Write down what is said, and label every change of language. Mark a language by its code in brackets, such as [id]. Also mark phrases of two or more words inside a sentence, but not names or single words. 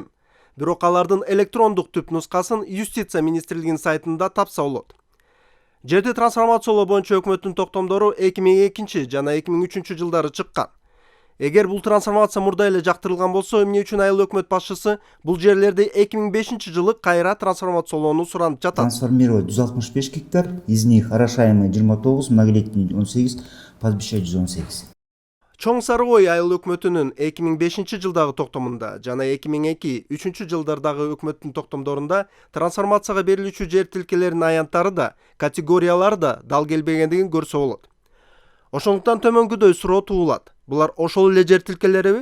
[ky] Бирок алардын электрондук түп нускасын Юстиция министрлигинин сайтында тапса болот. Жерди трансформациялоо боюнча өкмөттүн токтомдору 2002 жана 2003 жылдары чыккан. Эгер бул трансформация мурда эле жактырылган болсо, эмне үчүн айыл өкмөт башчысы бул жерлерди 2005 жылы кайра трансформациялоону суранып жатат? [ru] Трансформировать 165 гектар, из них орошаемые 29, многолетний 18, пастбища 118. [ky] Чоң Сара-Ой айыл өкмөтүнүн 2005 жылдагы токтомунда жана 2002-2003 жылдардагы өкмөттүн токтомдорунда трансформацияга берилүүчү жер тилкелеринин аянттары да, категориялары да дал келбегендигин көрсө болот. Ошондуктан төмөнгүдөй суроо туулат. Булар ошол эле жер тилкелериби?